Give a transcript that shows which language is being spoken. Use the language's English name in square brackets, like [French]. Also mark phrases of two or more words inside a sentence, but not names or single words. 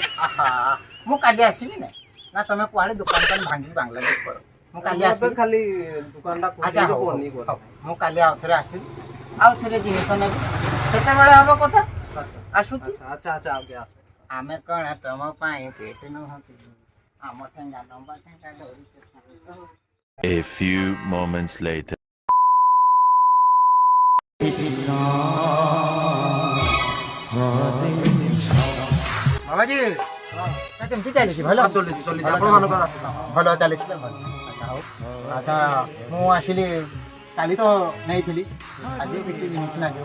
[Odia] ଆହା ମୁଁ କାଲି ଆସିବି ନା ତମେ କୁଆଡ଼େ ଦୋକାନ ଭାଙ୍ଗିକି ବାଂଲାଦେଶ ପଳ ମୁଁ କାଲି ଏବେ ଆସିବି ଖାଲି ଦୋକାନଟା ଆଚ୍ଛା ଖୋଲିକି ହଉ ବନେଇ ହଉ କରିବି ମୁଁ କାଲି ଆଉ ଥରେ ଆସିବି ଆଉ ଥରେ ଜିନିଷ ନେବି କେତେବେଳେ ହବ କଥା ଆସୁଛି ଆଚ୍ଛା ଆଚ୍ଛା ଆଚ୍ଛା ଆଜ୍ଞା ଆମେ କ'ଣ ତମ ପାଇଁ ପେଟ ନୁହନ୍ତି ଆମ ଠେଙ୍ଗା ଲମ୍ବା ଠେଙ୍ଗା ଧରିଛୁ [English] A few moments later. [Odia] ବାବାଜୀ କେମିତି ଚାଲିଛି ଭଲ ଚଲିଛି ଚଲିଛି ଆପଣମାନଙ୍କର ଆସୁଛି ଭଲ ଚାଲିଥିଲା ଭଲ ଆଚ୍ଛା ହଉ ଆଚ୍ଛା ମୁଁ ଆସିଲି କାଲି ତ ନେଇଥିଲି ଆଜି କିଛି ଜିନିଷ ଲାଗିବ